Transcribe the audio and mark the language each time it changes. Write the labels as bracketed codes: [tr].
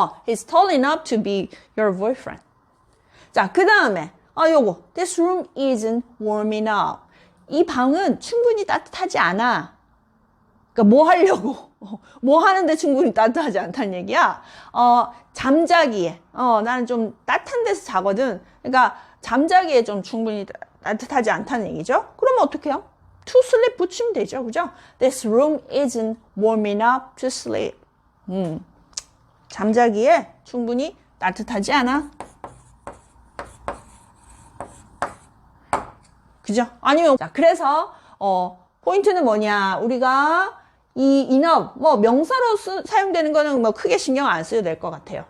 [en] He's tall enough to be your boyfriend. [ko] 자, 그 다음에, 요거. [en] This room isn't warm enough. [ko] 이 방은 충분히 따뜻하지 않아. 그러니까 뭐 하려고? 뭐 하는데 충분히 따뜻하지 않다는 얘기야? 잠자기에. 나는 좀 따뜻한 데서 자거든. 그러니까 잠자기에 좀 충분히 따뜻하지 않다는 얘기죠? 그러면 어떻게 해요? [en] To sleep [ko] 붙이면 되죠, 그죠? [en] This room isn't warm enough to sleep. [ko] 잠자기에 충분히 따뜻하지 않아. 그죠? 아니면, 자, 그래서, 포인트는 뭐냐. 우리가 이 enough, 명사로 사용되는 거는 뭐 크게 신경 안 써도 될 것 같아요.